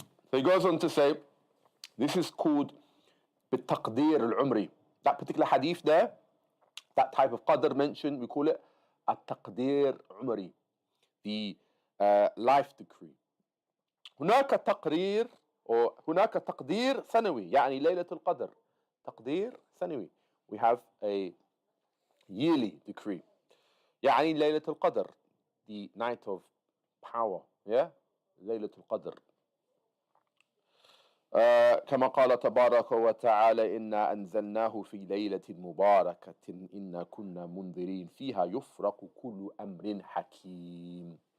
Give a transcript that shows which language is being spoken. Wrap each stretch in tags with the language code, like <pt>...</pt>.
<en>So he goes on to say, this is called</en> <ar>بالتقدير العمري.</ar> <en>That particular hadith there, that type of qadr mentioned, we call it</en> <ar>التقدير عمري,</ar> <en>the life decree.</en> <ar>هناك تقرير أو هناك تقدير سنوي, يعني ليلة القدر. تقدير سنوي.</ar> <en>We have a yearly decree.</en> <ar>يعني ليلة القدر,</ar> <en>the night of power, yeah?</en> <ar>ليلة القدر. كما قال تبارك وتعالى إنا أنزلناه في ليلة مباركة إنا كنا منذرين فيها يفرق كل أمر حكيم.</ar>